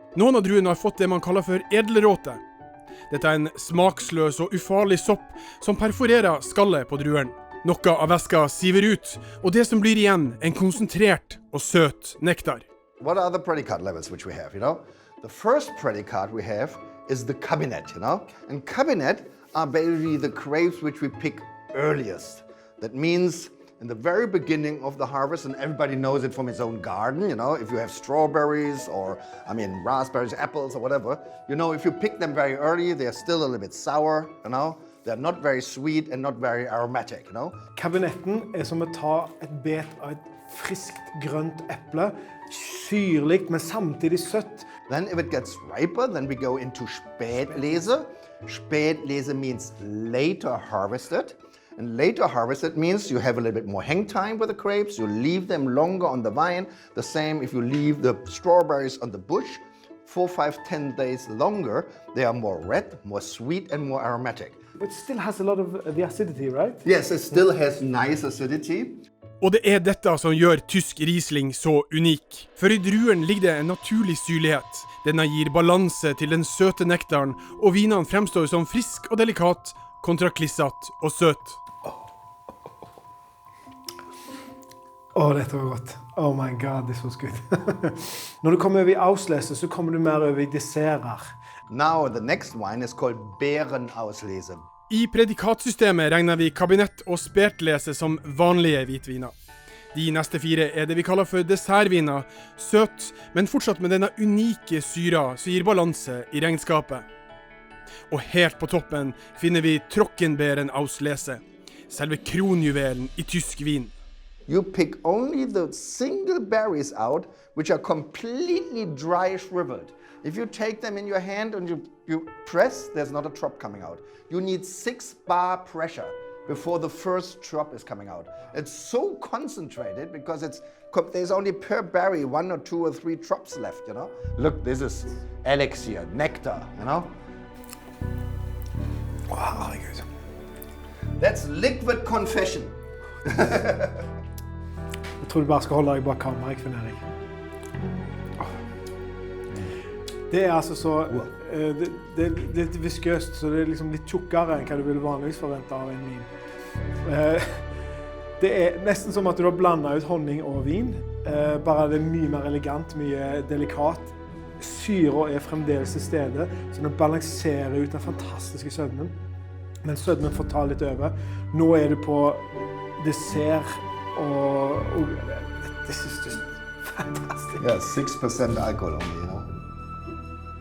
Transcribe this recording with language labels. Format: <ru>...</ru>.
<no>Noen av druene har fått det man kaller for edelråte. Dette er en smaksløs og ufarlig sopp som perforerer skallet på druen. Noe av væska siver ut, og det som blir igjen en konsentrert og søt nektar.</no> <en>What are the predicate levels which we have, you know? The first predicate we have is the cabinet, you know? And cabinet are basically the grapes which we pick earliest. That means in the very beginning of the harvest, and everybody knows it from his own garden, you know, if you have strawberries or, raspberries, apples or whatever, you know, if you pick them very early, they're still a little bit sour, you know, they're not very sweet and not very aromatic, you know.</en> <no>Kabinetten er som å ta et bet av et friskt grønt eple, syrligt, men samtidig søtt.</no> <en>Then if it gets riper, then we go into Spätlese. Spätlese means later harvested. And later harvested means you have a little bit more hang time with the grapes, you leave them longer on the vine. The same if you leave the strawberries on the bush. 4, 5, 10 days longer, they are more red, more sweet and more aromatic. But it still has a lot of the acidity, right? Yes, it still has nice acidity.</en> <no>Og det er dette som gjør tysk riesling så unik. For i druen ligger det en naturlig syrlighet. Denne gir balanse til den søte nektaren, og vinene fremstår som frisk og delikat, kontra klissat og søt. Dette var godt.</no> <en>Oh my god, this was good.</en> <no>Når du kommer over i Auslese, så kommer du mer over i desserter.</no> <en>Now the next wine is called Beerenauslese.</en> <no>I predikatsystemet regner vi kabinett og spätlese som vanlige hvitviner. De neste 4 er det vi kaller for dessertviner, søt, men fortsatt med denne unike syra som gir balanse i regnskapet. Og helt på toppen finner vi Trockenbeerenauslese, selve kronjuvelen i tysk vin.</no> <en>You pick only the single berries out, which are completely dry shriveled. If you take them in your hand and you press, there's not a drop coming out. You need 6 bar pressure before the first drop is coming out. It's so concentrated because there's only per berry 1 or 2 or 3 drops left, you know? Look, this is elixir, nectar, you know?</en> <no>Wow, herregud.</no> <en>That's liquid confession.</en> <no>Jeg tror du bare skal holde deg bak kamera, Finn Erik. Det altså så... Det er litt viskøst, så det er liksom litt tjukkere enn hva du ville vanligvis forvente av en vin. Det er nesten som at du har blandet ut honning og vin, bare det er mye mer elegant, mye delikat. Syra er fremdeles til stede, så den balanserer ut den fantastiske sødmen. Men sødmen får ta litt over. Nå er du på dessert, og</no> <en>this is just fantastic. Yeah, 6% alcohol only, you know?</en>